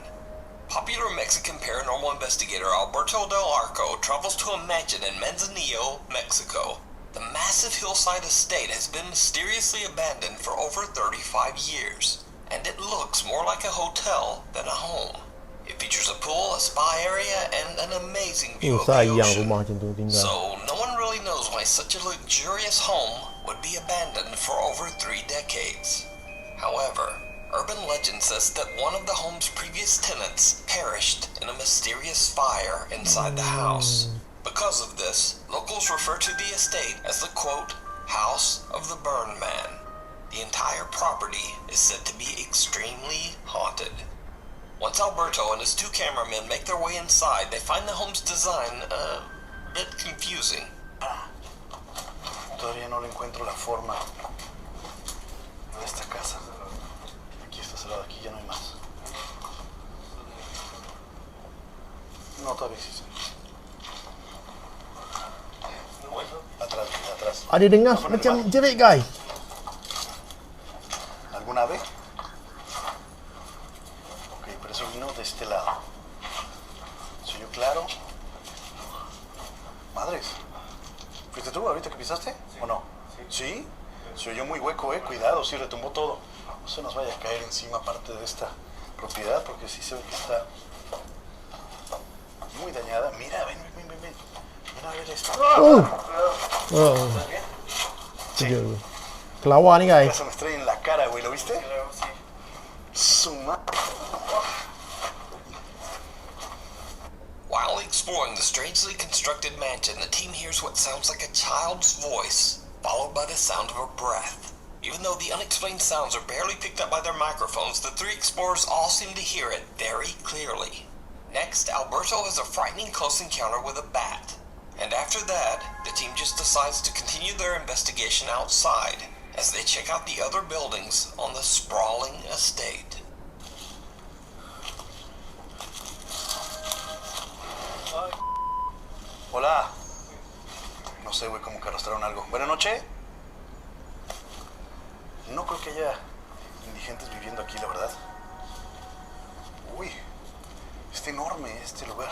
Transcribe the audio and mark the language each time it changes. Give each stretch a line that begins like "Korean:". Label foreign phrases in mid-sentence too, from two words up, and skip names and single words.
English: Popular Mexican paranormal investigator Alberto Del Arco travels to a mansion in Manzanillo, Mexico. The massive hillside estate has been mysteriously abandoned for over 35 years, and it looks more like a hotel than a home. It features a pool, a spa area, and an amazing view of the
Malay: Sayang
English: ocean.
Malay: rumah macam tu tinggal.
English: So, no one really knows why such a luxurious home would be abandoned for over 3 decades. However, urban legend says that one of the home's previous tenants perished in a mysterious fire inside the house. Because of this, locals refer to the estate as the, quote, House of the Burned Man. The entire property is said to be extremely haunted. Once Alberto and his 2 cameramen make their way inside, they find the home's design a bit confusing.
Spanish: Todavía no le encuentro la forma de esta casa. Aquí está cerrado, aquí ya no hay más. No, todavía existe. Atrás, atrás.
Malay: Ada dengar macam jerit guys.
Spanish: ¿Algún ave? Ok, pero eso vino de este lado. ¿Se oyó claro? Madres. ¿Fuiste tú ahorita que pisaste? ¿O no? ¿Sí? Se oyó muy hueco, cuidado, sí retumbó todo. No se nos vaya a caer encima parte de esta propiedad, porque sí se ve que está muy dañada. Mira, ven. Mira a ver esto. Oh. ¿Estás bien? Sí.
Malay: Kelawar ni guys.
Spanish: Se me estrella en la cara, güey, ¿lo viste? Sí.
English: While exploring the strangely constructed mansion, the team hears what sounds like a child's voice, followed by the sound of a breath. Even though the unexplained sounds are barely picked up by their microphones, the three explorers all seem to hear it very clearly. Next, Alberto has a frightening close encounter with a bat. And after that, the team just decides to continue their investigation outside as they check out the other buildings on the sprawling estate.
Spanish: Hola. No sé, güey, como que arrastraron algo. Buenas noches. No creo que haya indigentes viviendo aquí, la verdad. Uy, está enorme este lugar.